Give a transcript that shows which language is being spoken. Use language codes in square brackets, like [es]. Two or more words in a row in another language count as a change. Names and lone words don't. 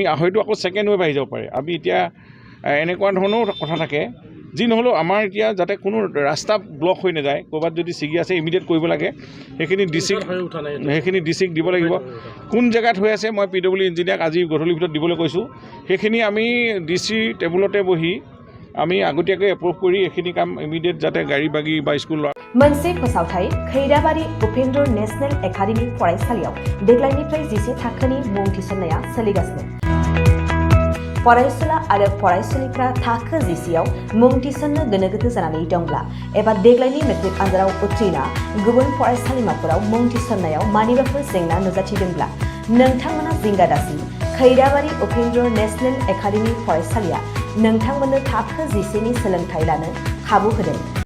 [as] হয়তো আকৌ ছেকেণ্ড ৱেভ আহি যাব পাৰে আমি এতিয়া এনেকুৱা ধৰণৰো কথা থাকে যি নহ'লেও আমাৰ এতিয়া যাতে কোনো ৰাস্তা ব্লক হৈ নাযায় ক'ৰবাত যদি ছিগি আছে ইমিডিয়েট কৰিব লাগে সেইখিনি ডিচিক দিব লাগিব কোন জেগাত হৈ আছে মই PW ইঞ্জিনিয়াৰক আজি গধূলিৰ ভিতৰত দিবলৈ কৈছোঁ সেইখিনি আমি DC টেবুলতে বহি আমি আগতীয়াকৈ এপ্ৰুভ কৰি এইখিনি কাম ইমিডিয়েট যাতে গাড়ী বাগি বা স্কুল [brx] मोनसे फोसावथाय खैराबारि उपेन्द्र नेशनेल एकाडेमि फरायसालियाव देग्लायनिफ्राय 10 थाखोनि मुं थिसननाया सोलिगासिनो फरायसुला आरो फरायसुलिफ्रा थाखो 10आव मुं थिसननो गोनो गोथो जानानै दंब्ला एबा देग्लायनि मेट्रिक आनजादाव उथ्रिना गुबुन फरायसालिमाफोराव मुं थिसननायाव मानिबाफोर जेंना नुजाथिदोंब्ला नोंथांमोना जिंगा दासि खैराबारि उपेन्द्र नेशनेल एकाडेमि फरायसालिया नोंथांमोननो थाखो 10 नि सोलोंथाय लानो खाबु होदों